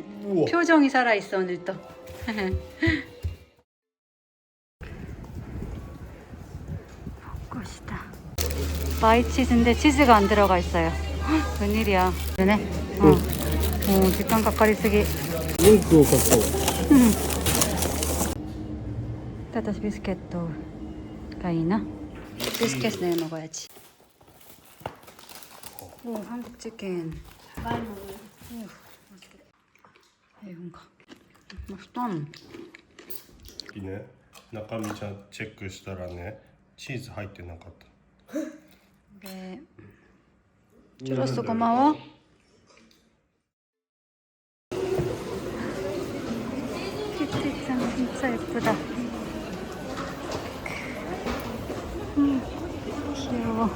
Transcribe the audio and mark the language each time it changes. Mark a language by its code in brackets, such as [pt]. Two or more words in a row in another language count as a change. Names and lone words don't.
[ko] 우와. 표정이 살아있어 오늘 또. 벚꽃이다. 마이치즈인데 치즈가 안 들어가 있어요. 헉, 웬일이야. 그러네. 뒷감 가까이 쓰기. [ja] 文句を書こう私ビスケットがいいな. [ko] 비스켓 내 먹어야지. 오, 한국 치킨. 많이 먹어. 이건가? 맛있다. [ja] いいね。中身ちゃんチェックしたらね、チーズ入ってなかった。 [ko] 네. 줄었어 고마워. 키티짱 진짜 예쁘다. 귀여워.